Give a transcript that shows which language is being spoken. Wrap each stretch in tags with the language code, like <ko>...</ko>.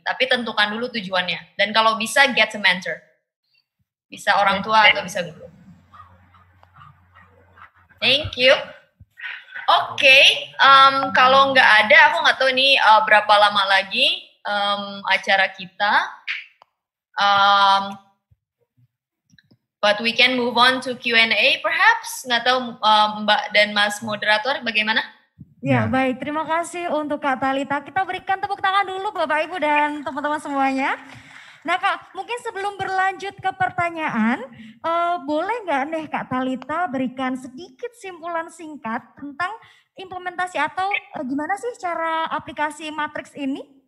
<id>Tapi tentukan dulu tujuannya. Dan kalau bisa</id> <en>get a mentor.</en> <id>Bisa orang tua atau bisa guru.</id> <en>Thank you.</en> <id>Oke, kalau nggak ada, aku nggak tahu ini berapa lama lagi acara kita.</id> <en>But we can move on to Q&A perhaps.</en> <id>Nggak tahu Mbak dan Mas moderator bagaimana? Ya, baik. Terima kasih untuk Kak Thalita. Kita berikan tepuk tangan dulu Bapak Ibu dan teman-teman semuanya. Nah Kak, mungkin sebelum berlanjut ke pertanyaan, boleh nggak nih Kak Thalita berikan sedikit simpulan singkat tentang implementasi atau gimana sih cara aplikasi Matrix ini?</id>